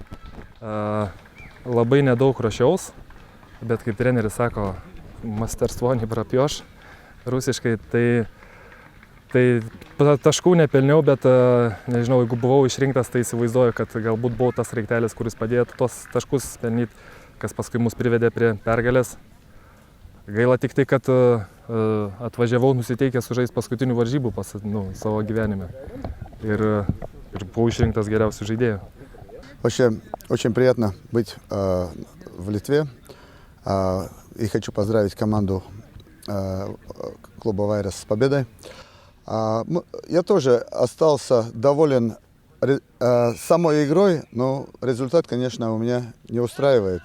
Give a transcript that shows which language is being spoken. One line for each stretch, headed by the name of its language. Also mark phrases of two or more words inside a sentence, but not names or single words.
Lithuanian: Labai nedaug ruošiaus, bet kaip treneris sako, masterstvuonį prapjoš rusiškai, tai taškų nepelniau, bet nežinau, jeigu buvau išrinktas, tai įsivaizduoju, kad galbūt buvau tas raiktelis, kuris padėtų tos taškus pelnyti, kas paskui mus privedė prie pergalės. Gaila tik tai, kad atvažiavau nusiteikęs sužaisti paskutinių varžybų savo gyvenime ir buvau išrinktas geriausių žaidėjų.
Russian: Очень приятно быть в Литве и хочу поздравить команду клуба «Вайрес» с победой. Я тоже остался доволен самой игрой, но результат, конечно, у меня не устраивает.